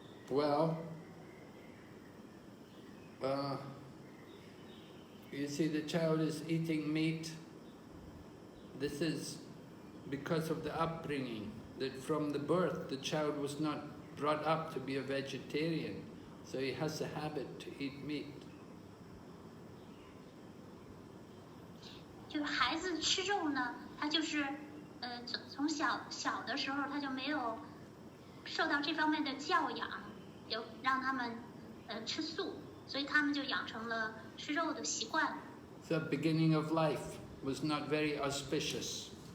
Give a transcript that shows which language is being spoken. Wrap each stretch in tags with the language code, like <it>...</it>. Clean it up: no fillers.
<en>Well, you see, the child is eating meat. This is because of the upbringing, that from the birth the child was not brought up to be a vegetarian, so he has a habit to eat meat.</en> <zh>就是孩子吃肉呢，他就是从小的时候他就没有受到这方面的教养，有让他们吃素，所以他们就养成了吃肉的习惯。</zh> <en>The beginning of life was not very auspicious.</en>